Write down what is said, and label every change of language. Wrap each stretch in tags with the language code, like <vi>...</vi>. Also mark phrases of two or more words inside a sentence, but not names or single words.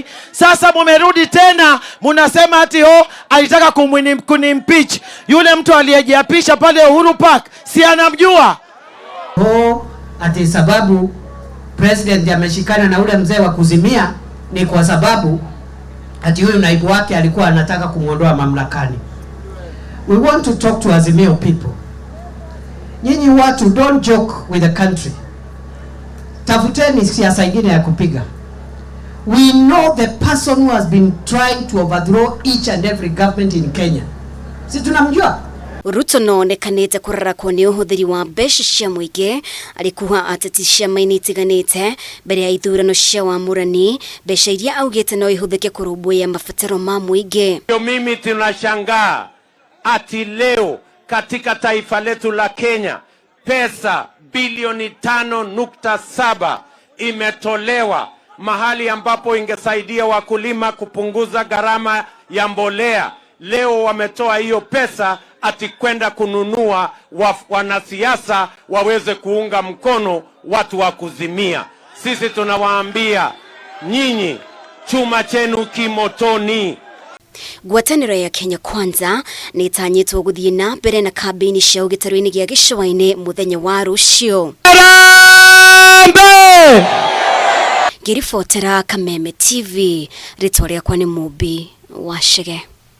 <sw>Sasa mumerudi tena munasema ati alitaka kunimpeach. Yule mtu aliyejiapisha pale Uhuru Park, si anamjua? Ati sababu president ameshikana na ule mzee wa kuzimia ni kwa sababu ati huyu naibu wake alikuwa anataka kumuondoa mamlakani.</sw> <en>We want to talk to Azimio people.</en> <sw>Nyinyi watu,</sw> <en>don't joke with the country.</en> <sw>Tafuteni siasa ingine ya kupiga.</sw> <en>We know the person who has been trying to overthrow each and every government in Kenya.</en> <sw>Si tunamjua?</sw> <ki>Ruto nonekanĩte kũrarakwo nĩ ũhũthĩri wa mbeca cia mũingĩ, alikuwa ateti ciama-inĩ itiganĩte mbere ya ithurano cia wamũrani, mbeca iria augite no ihũthĩke kũrũmbũiya mabataro ma mũingĩ.</ki> <sw>Mimi tunashangaa ati leo katika taifa letu la Kenya pesa bilioni 5.7 imetolewa mahali ambapo ingesaidia wakulima kupunguza gharama ya mbolea. Leo wametoa hiyo pesa ati kwenda kununua wanasiasa waweze kuunga mkono watu wa kuzimia. Sisi tunawaambia nyinyi chuma chenu kimotoni.</sw> <ki>Ngwatanĩro ya Kenya Kwanza nĩtanyĩtwo gũthiĩ na mbere na kambi-ini cia gĩtarũ-inĩ gĩa gĩcũa-inĩ mũthenya wa rũciũ. Ngĩribotera Kameme TV, rĩtwa rĩakwa nĩ Mũmbi wa Shege.</ki>